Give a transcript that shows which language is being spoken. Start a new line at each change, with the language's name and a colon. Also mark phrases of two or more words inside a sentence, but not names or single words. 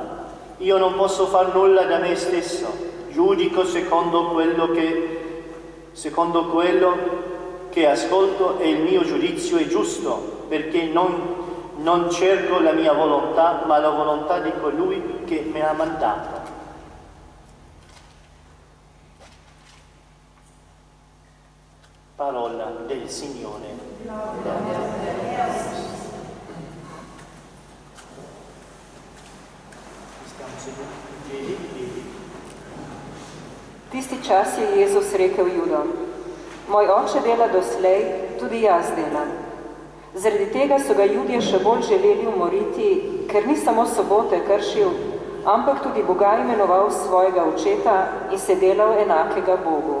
Italian: Io non posso far nulla da me stesso, giudico secondo quello che ascolto e il mio giudizio è giusto, perché non cerco la mia volontà, ma la volontà di colui che mi ha mandato. Parola del Signore.
Slovenian: Tisti čas je Jezus rekel Judom: moj oče dela doslej, tudi jaz delam. Zaradi tega so ga Judje še bolj želeli umoriti, ker ni samo sobote kršil, ampak tudi Boga imenoval svojega očeta in se delal enakega Bogu.